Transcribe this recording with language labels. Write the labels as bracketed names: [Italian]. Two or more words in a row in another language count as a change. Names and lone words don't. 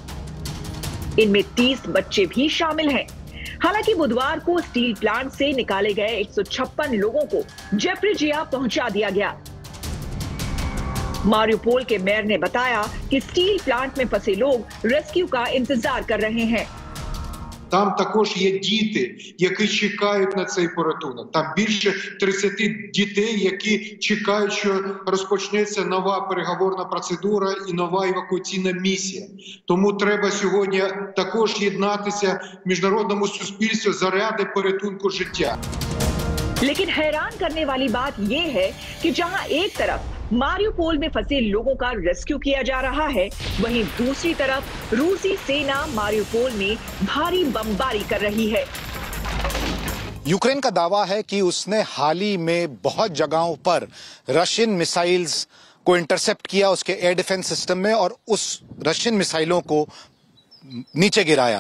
[Hindi] इनमें 30 बच्चे भी शामिल हैं। हालांकि बुधवार को स्टील प्लांट से निकाले गए 156 लोगों को ज़ैपोरिज़िया पहुंचा दिया गया। मारियोपोल के मेयर ने बताया कि स्टील प्लांट में फंसे लोग रेस्क्यू का इंतजार कर रहे हैं। [Ukrainian] Там також є діти, які чекають на цей порятунок. Там більше 30 дітей, які чекають, що розпочнеться нова переговорна процедура і нова евакуаційна місія. Тому треба сьогодні також єднатися в міжнародному суспільстві заради порятунку життя. [Hindi] लेकिन हैरान करने वाली बात यह है कि जहां एक तरफ मारियोपोल में फंसे लोगों का रेस्क्यू किया जा रहा है, वहीं दूसरी तरफ रूसी सेना मारियोपोल में भारी बमबारी कर रही है। यूक्रेन का दावा है कि उसने हाल ही में बहुत जगहों पर [English] Russian missiles [Hindi] को इंटरसेप्ट किया उसके [English] air defense system [Hindi] में और उस रशियन मिसाइलों को नीचे गिराया।